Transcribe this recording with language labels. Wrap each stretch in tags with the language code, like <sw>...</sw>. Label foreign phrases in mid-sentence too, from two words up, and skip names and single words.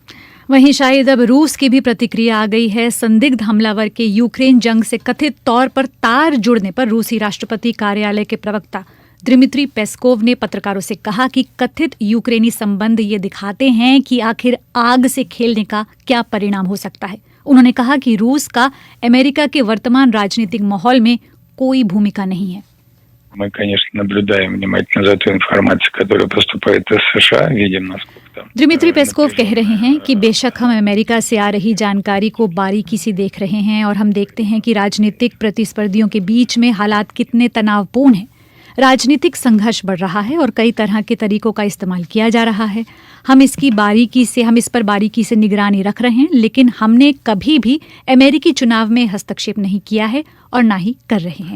<hi>वहीं शायद अब रूस की भी प्रतिक्रिया आ गई है। संदिग्ध हमलावर के यूक्रेन जंग से कथित तौर पर तार जुड़ने पर रूसी राष्ट्रपति कार्यालय के प्रवक्ता दिमित्री पेस्कोव ने पत्रकारों से कहा कि कथित यूक्रेनी संबंध ये दिखाते हैं कि आखिर आग से खेलने का क्या परिणाम हो सकता है। उन्होंने कहा कि रूस का अमेरिका के वर्तमान राजनीतिक माहौल में कोई भूमिका नहीं है।</hi> <ru>Мы, конечно, наблюдаем внимательно за той информацией, которая поступает из США, видим, насколько там.</ru> <hi>दिमित्री पेस्कोव कह रहे हैं कि बेशक हम अमेरिका से आ रही जानकारी को बारीकी से देख रहे हैं और हम देखते हैं कि राजनीतिक प्रतिस्पर्धियों के बीच में हालात कितने तनावपूर्ण हैं। राजनीतिक संघर्ष बढ़ रहा है और कई तरह के तरीकों का इस्तेमाल किया जा रहा है। हम इस पर बारीकी से निगरानी रख रहे हैं, लेकिन हमने कभी भी अमेरिकी चुनाव में हस्तक्षेप नहीं किया है और ना ही कर रहे हैं।</hi>